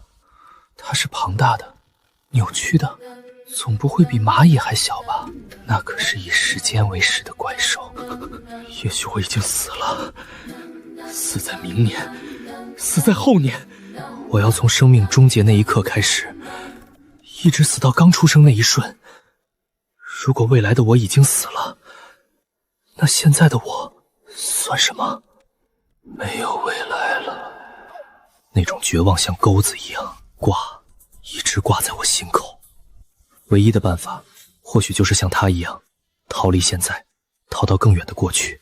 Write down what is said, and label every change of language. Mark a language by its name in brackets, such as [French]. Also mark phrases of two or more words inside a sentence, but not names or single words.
[Chinese] 它是龐大的，扭曲的，總不會比螞蟻還小吧？那可是以時間為食的怪獸。也許我已經死了，死在明年，死在後年。我要從生命終結那一刻開始，一直死到剛出生那一瞬。如果未來的我已經死了，那現在的我算什麼？沒有未來了。那種絕望像鈎子一樣一直掛在我心口。唯一的辦法，或許就是像他一樣，逃離現在，逃到更遠的過去。